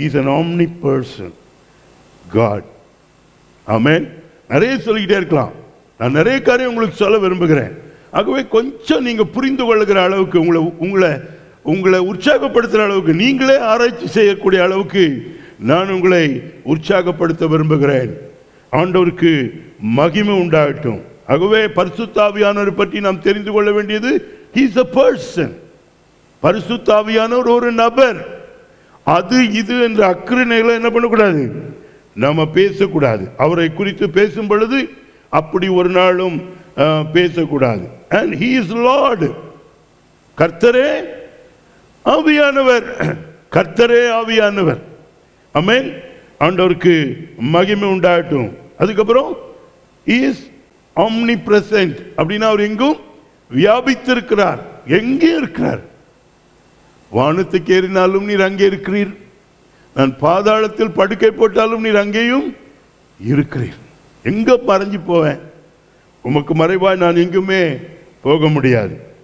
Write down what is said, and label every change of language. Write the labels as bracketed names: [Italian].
[English] Is an omniperson God. [Tamil] ஆமென். நிறைய சொல்லிக்கிட்டே இருக்கலாம். நான் நிறைய காரியம் உங்களுக்கு சொல்ல விரும்புகிறேன். ஆகவே கொஞ்சம் நீங்க புரிந்து கொள்ளுகிற அளவுக்கு, உங்களை உற்சாகப்படுத்துகிற அளவுக்கு, நீங்களே ஆராய்ச்சி செய்யக்கூடிய அளவுக்கு நான் உங்களை உற்சாகப்படுத்த விரும்புகிறேன். ஆண்டவருக்கு மகிமை உண்டாகட்டும். ஆகவே பரிசுத்த ஆவியானவரை பற்றி நாம் தெரிந்து கொள்ள வேண்டியது, [English] he is a person. [Tamil] பரிசுத்த ஆவியானவர் ஒரு நபர். அது இது என்ற அக்கறையில என்ன பண்ணக்கூடாது, நம்ம பேசக்கூடாது. அவரை குறித்து பேசும் பொழுது அப்படி ஒரு நாளும் பேசக்கூடாது. [English] And he is Lord. [Tamil] கர்த்தரே ஆவியானவர், கர்த்தரே ஆவியானவர். ஆமென். ஆண்டவருக்கு மகிமை உண்டாகட்டும். அதுக்கப்புறம் [English] he is omnipresent. [Tamil] அப்படின்னா அவர் எங்கும் வியாபித்திருக்கிறார். எங்கே இருக்கிறார்? வானத்துக்கு ஏறினாலும் நீர் அங்கே இருக்கிறீர், நான் பாதாளத்தில் படுக்கை போட்டாலும் நீர் அங்கேயும் இருக்கிறீர். எங்க மறைஞ்சு போவேன்? உமக்கு மறைவாய் நான் எங்குமே போக முடியாது.